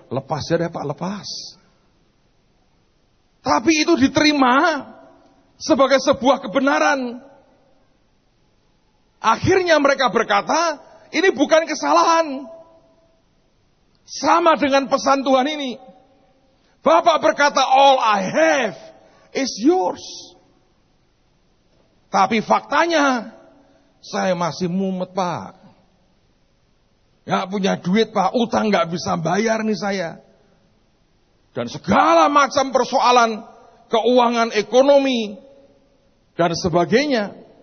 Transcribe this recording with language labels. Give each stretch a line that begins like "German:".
Indonesian: Lepas ya deh Pak, lepas. Tapi itu diterima sebagai sebuah kebenaran. Akhirnya mereka berkata, ini bukan kesalahan. Sama dengan pesan Tuhan ini. Bapak berkata,
English: all I have is yours.
Indonesian: Tapi faktanya, saya masih mumet Pak. Gak punya duit Pak, utang gak bisa bayar nih saya. Dan segala macam persoalan keuangan ekonomi dan sebagainya.